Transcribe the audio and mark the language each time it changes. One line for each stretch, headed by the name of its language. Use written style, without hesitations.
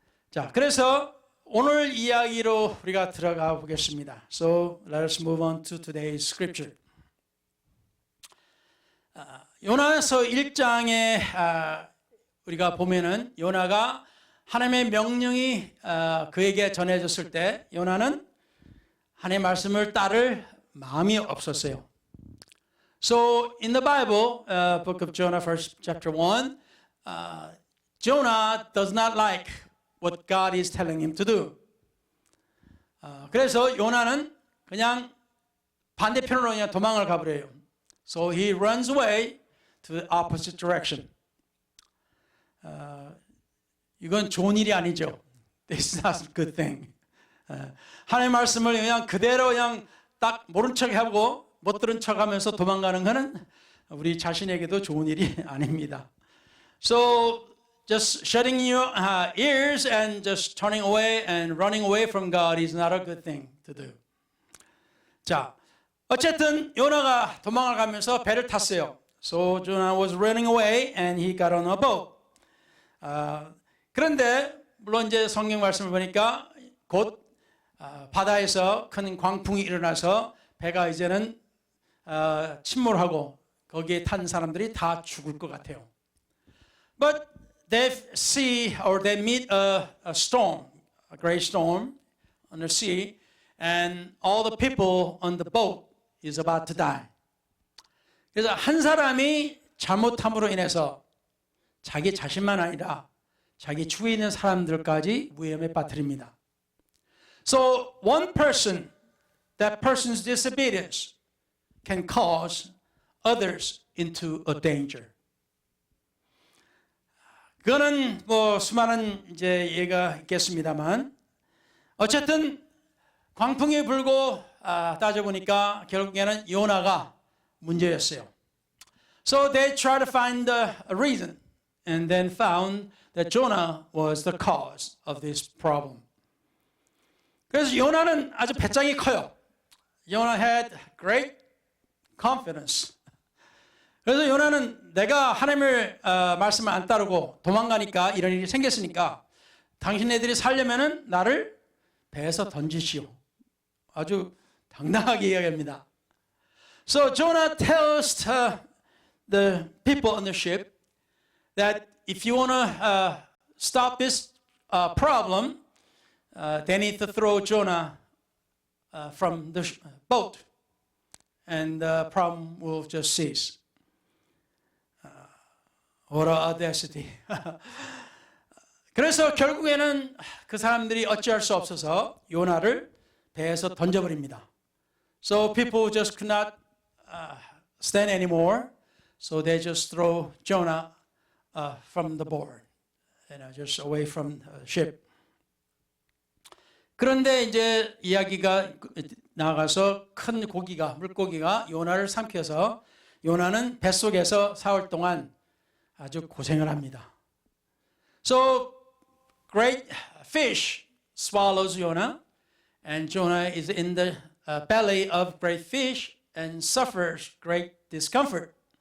Korean: 자, 그래서 오늘 이야기로 우리가 들어가 보겠습니다.
English: So let us move on to today's scripture.
Korean: 요나서 1장에 우리가 보면은 요나가 하나님의 명령이 그에게 전해졌을 때 요나는 하나님의 말씀을 따를 마음이 없었어요.
English: So in the Bible, book of Jonah, first chapter 1, Jonah does not like what God is telling him to do.
Korean: 그래서 요나는 그냥 반대편으로 그냥 도망을 가버려요.
English: So he runs away to the opposite direction.
Korean: 이건 좋은 일이 아니죠. This is not a good thing. 하나님의 말씀을 그냥 그대로 그냥 딱 모른 척하고 못 들은 척하면서 도망가는 것은 우리 자신에게도 좋은 일이 아닙니다.
English: So just shutting your ears and just turning away and running away from God is not a good thing to do.
Korean: 자, 어쨌든 요나가 도망을 가면서 배를 탔어요.
English: So Jonah was running away and he got on a boat.
Korean: 그런데 물론 이제 성경 말씀을 보니까 곧 바다에서 큰 광풍이 일어나서 배가 이제는 침몰하고 거기에 탄 사람들이 다 죽을 것 같아요.
English: But they see or they meet a storm, a great storm on the sea, and all the people on the boat is about to die.
Korean: 그래서 한 사람이 잘못함으로 인해서 자기 자신만 아니라 자기 주위에 있는 사람들까지 위험에 빠뜨립니다.
English: So one person, that person's disobedience can cause others into a danger.
Korean: 그거는 뭐 수많은 이제 예가 있겠습니다만 어쨌든 광풍이 불고 따져보니까 결국에는 요나가 문제였어요.
English: So they tried to find a reason and then found that Jonah was the cause of this problem.
Korean: 그래서 요나는 아주 배짱이 커요.
English: Jonah had great confidence.
Korean: 그래서 요나는 내가 하나님을 말씀을 안 따르고 도망가니까 이런 일이 생겼으니까 당신네들이 살려면은 나를 배에서 던지시오. 아주 당당하게 이야기합니다.
English: So Jonah tells the people on the ship that if you want to stop this problem, they need to throw Jonah from the boat. and the problem will just cease. What a audacity.
Korean: 그래서 결국에는 그 사람들이 어찌할 수 없어서 요나를 배에서 던져버립니다.
English: So people just could not stand anymore. So they just throw Jonah from the board, just away from the ship.
Korean: 그런데 이제 이야기가 나가서 큰 물고기가 요나를 삼켜서 요나는 뱃속에서 사흘 동안 아주 고생을 합니다.
English: So great fish swallows Jonah, and Jonah is in the belly of great fish and suffers great discomfort.